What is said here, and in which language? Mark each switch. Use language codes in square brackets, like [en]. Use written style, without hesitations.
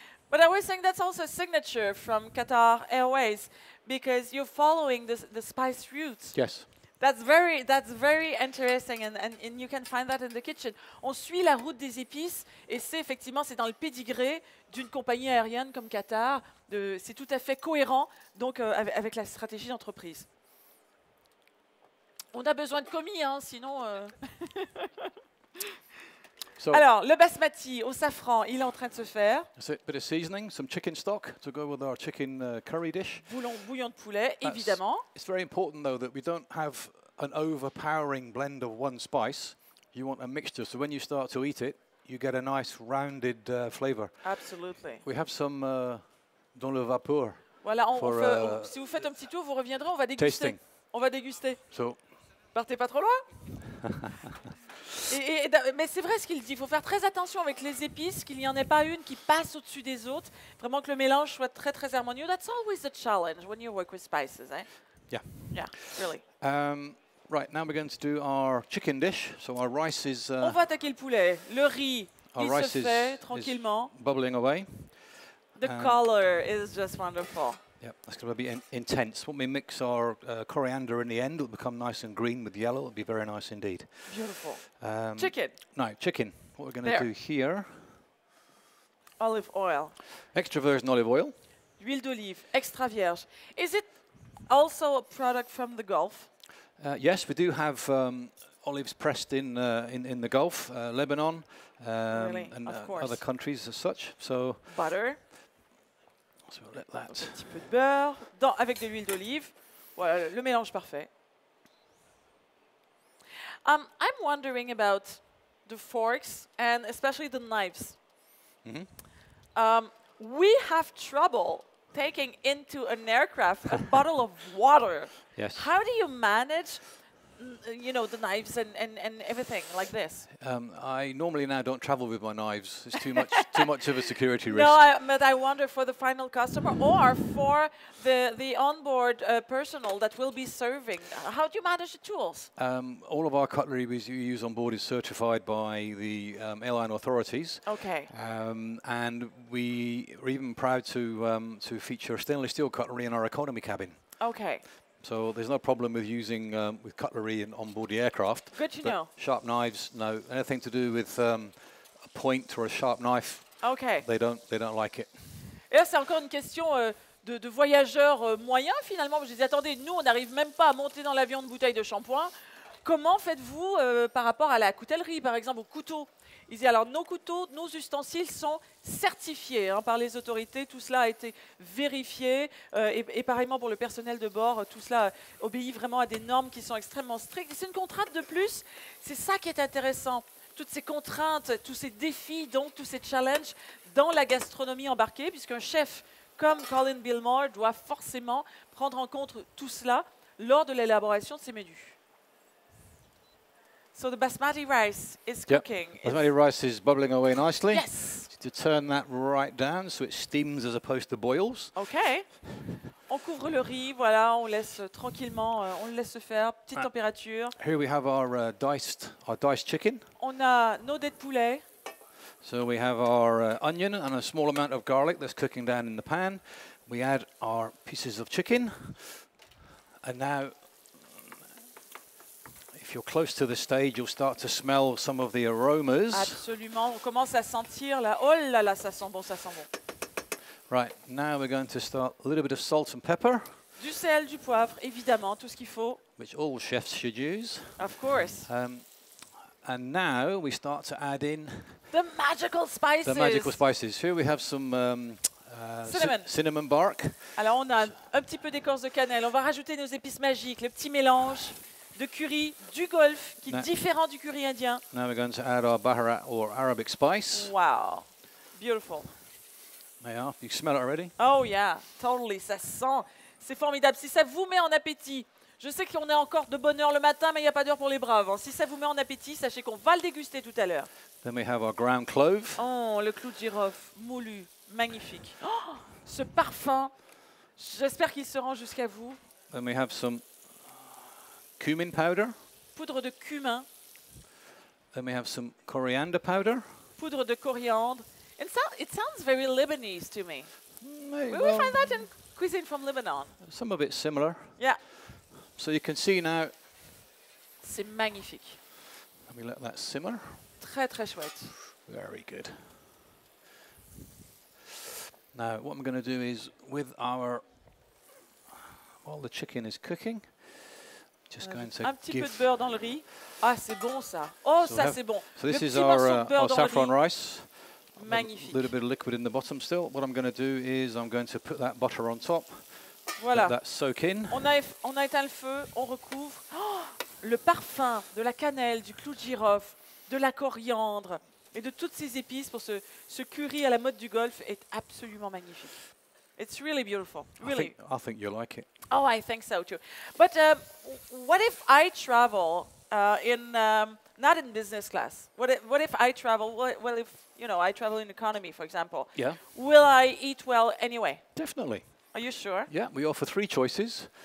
[en] But I was saying that's also a signature from Qatar Airways because you're following the spice routes. Yes. That's very interesting and you can find that in the kitchen. [fr] On suit la route des épices et c'est dans le pédigré d'une compagnie aérienne comme Qatar. C'est tout à fait cohérent donc avec la stratégie d'entreprise. On a besoin de commis, hein, sinon. [en] So [fr] Alors, le basmati au safran, il est en train de se faire. [en] a bit of seasoning, some chicken stock to go with our chicken curry dish. [fr] Bouillon de poulet, évidemment. [en] It's very important though that we don't have an overpowering blend of one spice. You want a mixture, so when you start to eat it, you get a nice rounded flavor. Absolutely. We have some [fr] dans le vapeur. Voilà, [en] for [fr] si vous faites un petit tour, vous reviendrez, on va déguster. [en] tasting. [fr] On va déguster. [en] So, [fr] Partez pas trop loin. Mais c'est vrai ce qu'il dit, il faut faire très attention avec les épices, qu'il n'y en ait pas une qui passe au-dessus des autres. Vraiment que le mélange soit très très harmonieux. [en] That's always the challenge when you work with spices, eh? yeah. Yeah, really. Right, now we're going to do our chicken dish. So our rice is [fr] On va attaquer le poulet. Le riz, [en] our [fr] il [en] rice [fr] se fait tranquillement. [en] bubbling away. The color is just wonderful. Yeah, that's going to be intense. When we mix our coriander in the end, it'll become nice and green with yellow. It'll be very nice indeed. Beautiful. Chicken. Now, chicken. What we're going to do here. Olive oil. Extra virgin olive oil. [fr] Huile d'olive, extra vierge. [en] Is it also a product from the Gulf? Yes, we do have olives pressed in the Gulf, Lebanon, Really? and Of course. other countries as such. So, Butter. so we'll let that. [fr] Un petit peu de beurre, avec de l'huile d'olive. Voilà, le mélange parfait. [en] I'm wondering about the forks and especially the knives. We have trouble taking into an aircraft a bottle of water. Yes. How do you manage, the knives and everything like this? I normally now don't travel with my knives. It's too much of a security risk. No, but I wonder for the final customer or for the onboard personnel that will be serving. How do you manage the tools? All of our cutlery we use on board is certified by the airline authorities. Okay. And we are even proud to feature stainless steel cutlery in our economy cabin. Okay. So there's no problem with using with cutlery on board the aircraft. Good to but know. Sharp knives, no. Anything to do with a point or a sharp knife, Okay. they don't like it. [fr] Et là, c'est encore une question de voyageurs moyens, finalement. Je disais, attendez, nous, on n'arrive même pas à monter dans l'avion de bouteille de shampoing. Comment faites-vous par rapport à la coutellerie, par exemple, au couteau? Ils disent, alors, nos couteaux, nos ustensiles sont certifiés par les autorités. Tout cela a été vérifié. Et pareillement pour le personnel de bord, tout cela obéit vraiment à des normes qui sont extrêmement strictes. Et c'est une contrainte de plus. C'est ça qui est intéressant. Toutes ces contraintes, tous ces défis, donc tous ces challenges dans la gastronomie embarquée, puisqu'un chef comme Colin Binmore doit forcément prendre en compte tout cela lors de l'élaboration de ses menus. [en] So the basmati rice is cooking. Basmati rice is bubbling away nicely. Yes. To turn that right down so it steams as opposed to boils. OK. [fr] On couvre le riz, voilà, on laisse tranquillement, on le laisse se faire, petite température. [en] Here we have our diced chicken. [fr] On a nos dés de poulet. [en] So we have our onion and a small amount of garlic that's cooking down in the pan. We add our pieces of chicken. And now, if you're close to the stage, you'll start to smell some of the aromas. [fr] Absolument, on commence à sentir là, oh là là, ça sent bon, ça sent bon. [en] Right, now we're going to start a little bit of salt and pepper. [fr] Du sel, du poivre, évidemment, tout ce qu'il faut. [en] Which all chefs should use. Of course. And now we start to add in the magical spices. The magical spices. Here we have some cinnamon bark. [fr] Alors on a un petit peu d'écorce de cannelle. On va rajouter nos épices magiques, le petit mélange de curry du Golfe qui est différent du curry indien. [en] Now we're going to add our baharat or Arabic spice. Wow, beautiful. There you are. You smell it already? Oh yeah, totally. [fr] Ça sent. C'est formidable. Si ça vous met en appétit, je sais qu'on est encore de bonne heure le matin, mais il n'y a pas d'heure pour les braves. Si ça vous met en appétit, sachez qu'on va le déguster tout à l'heure. [en] Then we have our ground clove. [fr] Oh, le clou de girofle moulu, magnifique. Oh, ce parfum, j'espère qu'il se rend jusqu'à vous. [en] Then we have some cumin powder. [fr] Poudre de cumin. [en] Then we have some coriander powder. [fr] Poudre de coriandre. [en] It sounds very Lebanese to me. Maybe, Will we find that in cuisine from Lebanon? Some of it's similar. Yeah. So you can see now. [fr] C'est magnifique. [en] Let me let that simmer. [fr] Très très chouette. [en] Very good. Now what I'm going to do is with while the chicken is cooking, just going to [fr] un petit peu de beurre dans le riz. Ah, c'est bon ça. Oh, [en] so [fr] ça c'est bon. [en] So this [fr] le [en] is [fr] petit morceau de [en] our [fr] beurre dans le [en] saffron [fr] riz. [en] rice. [fr] Magnifique. [en] A little bit of liquid in the bottom still. What I'm going to do is I'm going to put that butter on top. [fr] Voilà. [en] Let that soak in. [fr] On a éteint le feu, on recouvre. Oh, le parfum de la cannelle, du clou de girofle, de la coriandre et de toutes ces épices pour ce curry à la mode du Golfe est absolument magnifique. [en] It's really beautiful. Really. I think you'll like it. Oh, I think so too. But what if I travel not in business class? What if I travel? Well, if I travel in economy, for example. Yeah. Will I eat well anyway? Definitely. Are you sure? Yeah, we offer 3 choices.